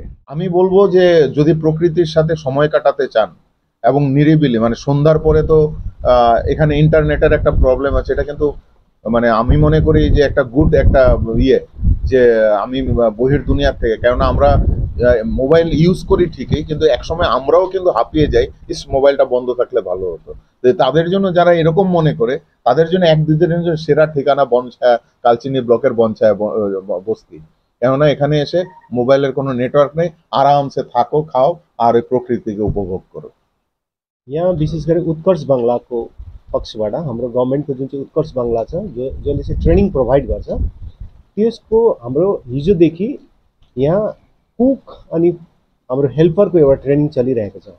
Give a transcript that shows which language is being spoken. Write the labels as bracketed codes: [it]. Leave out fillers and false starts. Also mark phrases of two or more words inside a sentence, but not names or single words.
[bn] আমি বলবো যে যদি প্রকৃতির সাথে সময় কাটাতে চান এবং নিরিবিলি, মানে সন্ধ্যার পরে তো এখানে ইন্টারনেটের একটা প্রবলেম আছে, এটা কিন্তু মানে আমি মনে করি যে একটা গুড একটা যে আমি বহির দুনিয়ার থেকে, কেননা আমরা [en] mobile use [bn] করি ঠিকই, কিন্তু একসময় আমরাও কিন্তু হাঁপিয়ে যাই, ইস মোবাইলটা বন্ধ থাকলে ভালো হতো। তাদের জন্য, যারা এরকম মনে করে, তাদের জন্য এক দুদিনের জন্য সেরা ঠিকানা বনছায়া, কালচিনি ব্লকের বনছায়া বস্তি। কেননা এখানে এসে মোবাইলের কোনো নেটওয়ার্ক নেই, आरामसे থাকো, খাও আর এই [ne] प्रकृतिको उपभोग करो। यहाँ विशेष गरी उत्कर्ष बाङ्लाको पक्षबाट हाम्रो गभर्मेन्टको जुन चाहिँ उत्कर्ष बाङ्ला छ, जसले चाहिँ [en] training provide [ne] गर्छ, त्यसको हाम्रो हिजोदेखि यहाँ कुक अनि हाम्रो हेल्परको एउटा ट्रेनिङ चलिरहेको छ।